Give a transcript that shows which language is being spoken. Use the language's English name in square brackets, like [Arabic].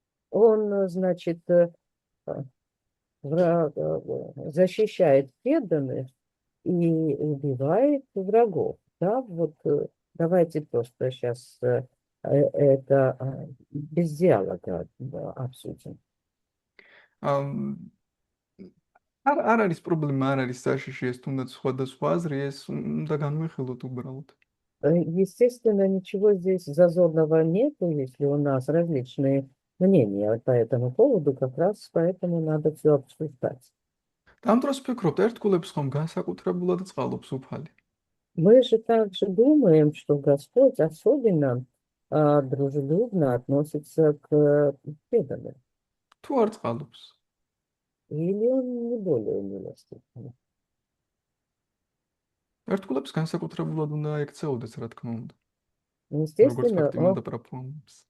[Russian] Он, значит, защищает преданных и убивает врагов. Да, вот давайте просто сейчас это без диалога обсудим. [Georgian] არ არის პრობლემა, არ არის საშიში ეს თუნდაც სხვადასხვა აზრი, ეს უნდა განვიხილოთ უბრალოდ. [Russian] Естественно, ничего здесь зазорного нету, если у нас различные мнения по этому поводу, как раз поэтому надо все обсуждать. [Georgian] და ამ დროს ვფიქრობთ, ერთგულებს ხომ განსაკუთრებულად წყალობს უფალი. [Russian] Мы же также думаем, что Господь особенно дружелюбно относится к преданным. [Georgian] თუ არ წყალობს, [Russian] Или он не более милостив? [Georgian] ერთგულებს განსაკუთრებულად უნდა ექცეოდეს, რა თქმა უნდა. როგორც [Russian] Естественно, ფაქტივნოდა პრაფუამებს.